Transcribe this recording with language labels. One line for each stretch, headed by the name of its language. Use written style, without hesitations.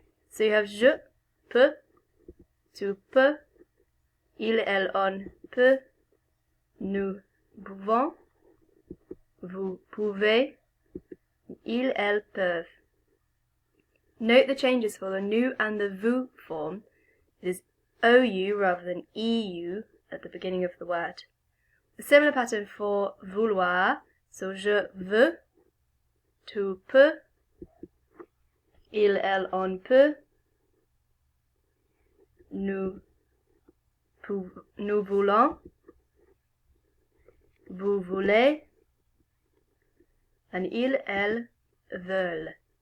English: So you have
French: je peux, tu peux, il, elle, on peut, nous pouvons, vous pouvez, ils, elles peuvent.
English: Note the changes for the nous and the vous form. It is OU rather than EU at the beginning of the word. A similar pattern for vouloir, so
French: je veux, tu peux, il, elle, on peut, nous voulons, vous voulez, and ils, elles veulent.